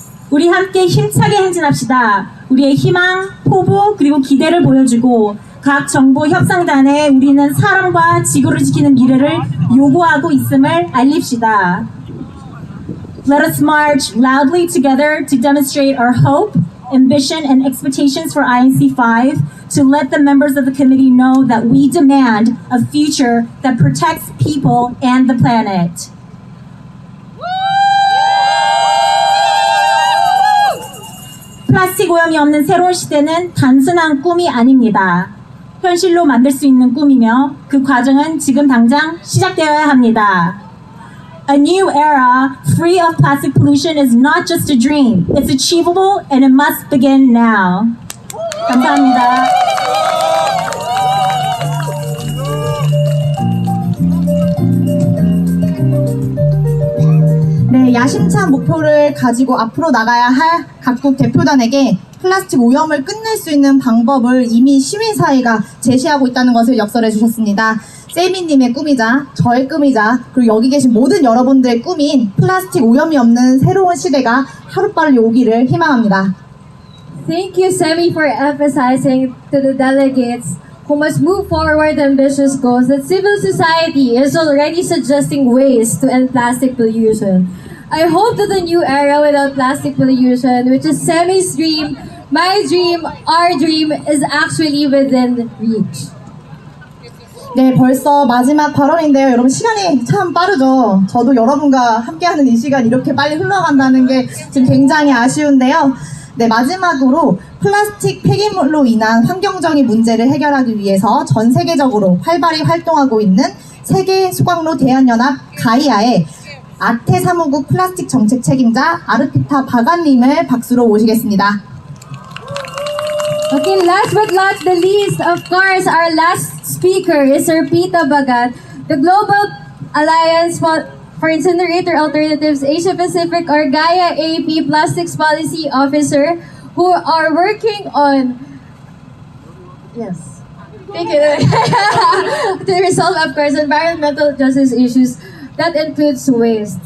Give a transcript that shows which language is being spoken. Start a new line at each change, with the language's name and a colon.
Korean: 우리 함께 힘차게 행진합시다. 우리의 희망, 포부, 그리고 기대를 보여주고 각 정부 협상단에 우리는 사람과 지구를 지키는 미래를 요구하고 있음을 알립시다.
English: Let us march loudly together to demonstrate our hope, ambition, and expectations for INC 5 to let the members of the committee know that we demand a future that protects people and the planet.
Korean: 플라스틱 오염이 없는 새로운 시대는 단순한 꿈이 아닙니다. 현실로 만들 수 있는 꿈이며 그 과정은 지금 당장 시작되어야 합니다.
English: A new era free of plastic pollution is not just a dream. It's achievable and it must begin now.
Korean: 감사합니다. 네, 야심찬 목표를 가지고 앞으로 나가야 할 각국 대표단에게 플라스틱 오염을 끝낼 수 있는 방법을 이미 시민사회가 제시하고 있다는 것을 역설해 주셨습니다. 세미님의 꿈이자 저의 꿈이자 그리고 여기 계신 모든 여러분들의 꿈인 플라스틱 오염이 없는 새로운 시대가 하루빨리 오기를 희망합니다.
English: Thank you, Semi, for emphasizing to the delegates who must move forward ambitious goals that civil society is already suggesting ways to end plastic pollution. I hope that the new era without plastic pollution, which is Semi's dream, my dream, our dream, is actually within reach.
Korean: 네, 벌써 마지막 발언인데요. 여러분 시간이 참 빠르죠. 저도 여러분과 함께하는 이 시간 이렇게 빨리 흘러간다는 게 지금 굉장히 아쉬운데요. 네, 마지막으로 플라스틱 폐기물로 인한 환경적인 문제를 해결하기 위해서 전 세계적으로 활발히 활동하고 있는 세계 소각로 대한연합 가이아의 아태 사무국 플라스틱 정책 책임자 아르피타 바간님을 박수로 모시겠습니다.
English: Okay, last but not the least, of course, our last speaker is Sir Pita Bagat, the Global Alliance for Incinerator Alternatives Asia Pacific or Gaia AP Plastics Policy Officer, who are working on to resolve, of course, environmental justice issues that includes waste.